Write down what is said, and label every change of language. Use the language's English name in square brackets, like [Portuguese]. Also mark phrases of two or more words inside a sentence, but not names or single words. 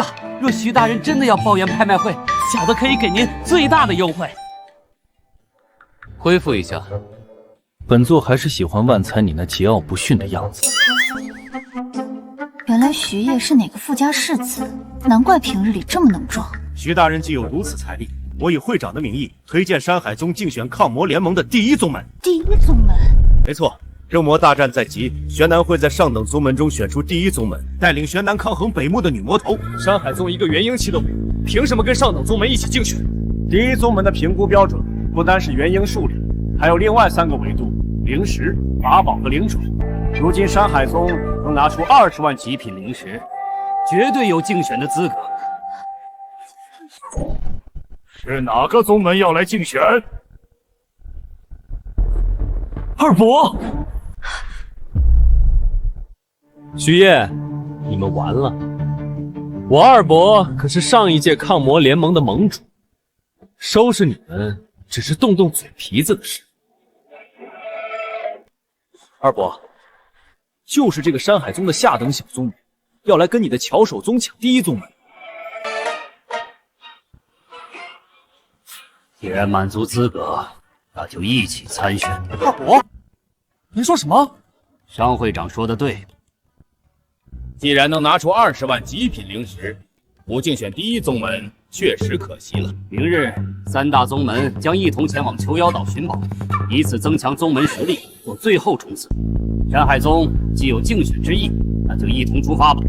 [Chinese] 若徐大人真的要包圓拍賣會，小的可以給您最大的優惠。恢復一下。本座還是喜歡萬才你那桀驁不馴的樣子。原來徐烨是哪個富家世子，難怪平日裡這麼能裝。徐大人既有如此財力，我以会长的名義推薦山海宗競選抗魔聯盟的第一宗門。第一宗門？沒錯，正魔大戰在即，玄南會在上等宗門中選出第一宗門，帶領玄南抗衡北牧的女魔頭。山海宗一個元嬰期的武靈，憑什麼跟上等宗門一起競選？第一宗門的評估標準不單是元嬰數量，還有另外3個維度：靈石、法寶和靈種。如今山海宗能拿出20萬极品灵石，絕對有競選的資格。是哪個宗門要來競選？二伯，徐烨，你們完了！我二伯可是上一届抗魔聯盟的盟主，收拾你們只是动动嘴皮子的事。二伯，就是这個山海宗的下等小宗人，要來跟你的巧手宗搶第一宗門。既然滿足資格，那就一起參選。二伯，您說什麼？商會長說的對。既然能拿出20萬極品灵石，不競選第一宗門確實可惜了。明日3大宗門將一同前往求妖島尋寶，以此增強宗門實力，做最後衝刺。山海宗既有競選之意，那就一同出發吧。